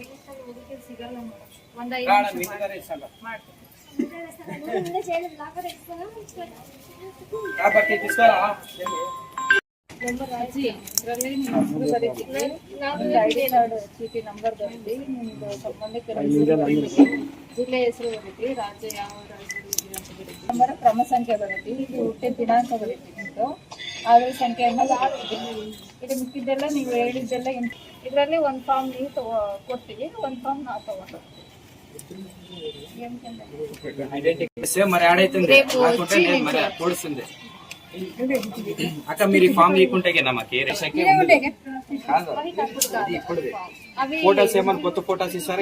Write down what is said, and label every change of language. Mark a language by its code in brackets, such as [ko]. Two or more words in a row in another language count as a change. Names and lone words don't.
[en] ID card [kn] ಚೀಟಿ ನಂಬರ್ ಬರೀತಿ, ನಿಮ್ದು ಸಂಬಂಧಿಕರ ಜಿಲ್ಲೆ ಹೆಸರು ಬರೀತಿ, ರಾಜ್ಯ ಯಾವ ರಾಜ್ಯದಲ್ಲಿ ಅಂತ ಬರೀತಿ, ನಂಬರ್ ಕ್ರಮ ಸಂಖ್ಯೆ ಬರೀತಿ, ಇಲ್ಲಿ ಹುಟ್ಟಿದ ದಿನಾಂಕ ಬರೀತಿ, ನಿಮ್ದು ಆಧಾರ್ ಸಂಖ್ಯೆಯನ್ನು ಇದು ಮಿಕ್ಕಿದ್ದೆಲ್ಲ ನೀವು ಹೇಳಿದ್ದೆಲ್ಲ ಇದರಲ್ಲಿ ಒಂದು ಫಾರ್ಮ್ ನೀವು ಕೊಡ್ತೀವಿ, ಒಂದು ಫಾರ್ಮ್ ನಾವು ತಗೊಂಡು [te] అక్క మీరు ఈ ఫామ్ ఇకుంటేనా మాకు ఫోటోస్ ఏమన్నా కొత్త ఫోటోస్ ఇస్తారా?